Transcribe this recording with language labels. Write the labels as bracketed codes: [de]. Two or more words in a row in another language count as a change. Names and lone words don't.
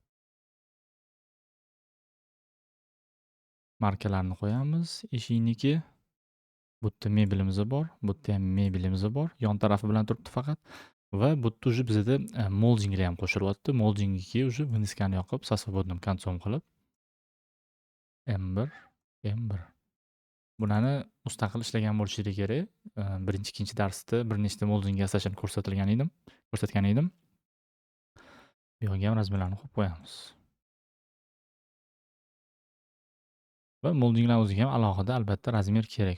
[uz] Markalarni qo'yamiz. Eshikniki bu yerda mebelimiz bor, bu yerda ham mebelimiz bor. Yon tarafi bilan turibdi faqat. Va bu yerda уже bizda moldinglar ham qo'shilyapti. Moldingiga [ru] уже вынескani [uz] yoqib, [ru] со свободным концом [uz] qilib M1 Bunani mustaqil ishlagan bo'lishligi kerak. Birinchi, ikkinchi darsda bir nechta molding yasashini ko'rsatgan edim. Bu yerga ham razmerlarni qo'yib qo'yamiz. Va moldinglar o'ziga ham alohida albatta razmer kerak.